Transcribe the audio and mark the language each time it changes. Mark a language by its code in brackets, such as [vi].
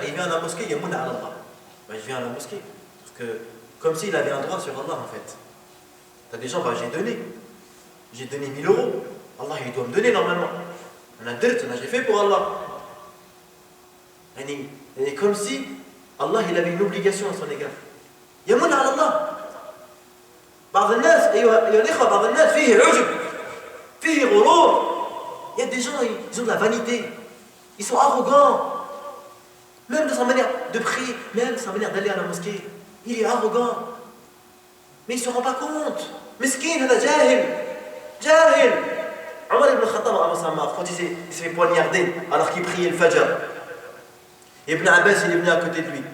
[fr] Ils viennent à la mosquée, il y a [ar] mouna ala Allah. [fr] Ben, je viens à la mosquée. Parce que, comme s'il avait un droit sur Allah en fait. Tu as des gens, ben, j'ai donné 1000 euros. Allah il doit me donner normalement. On a j'ai fait pour Allah. Et comme si Allah il avait une obligation à son égard. [ar] يمن على الله. بعض الناس أيها الإخوة بعض الناس فيه عجب فيه غرور [fr] Il y a des gens, ils ont de la vanité. Ils sont arrogants. Même dans sa manière de prier, même dans sa manière d'aller à la mosquée. Il est arrogant. Mais il ne se rend pas compte. Meskin, il est jahil. Jahil. Omar ibn Khattab, quand il s'est fait poignarder alors qu'il priait le Fajr, Ibn Abbas, il est venu à côté de lui.